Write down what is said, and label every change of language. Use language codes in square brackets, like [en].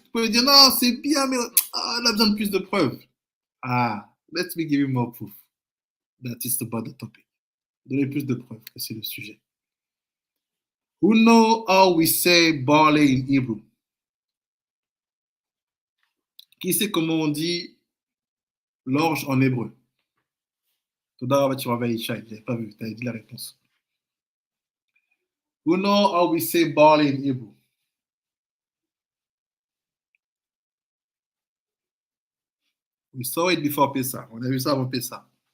[fr] Tu peux dire, non, c'est bien, mais on a besoin de plus de preuves. [en] Let me give you more proof. That is about the topic. [fr] Donner plus de preuves que c'est le sujet. [en] Who know how we say barley in Hebrew? [fr] Qui sait comment on dit l'orge en hébreu? Tout d'abord, tu vas je n'avais pas vu, tu avais dit la réponse. [en] Who know how we say barley in Hebrew? We saw it before Pessah. [fr] On a vu ça avant Pessah.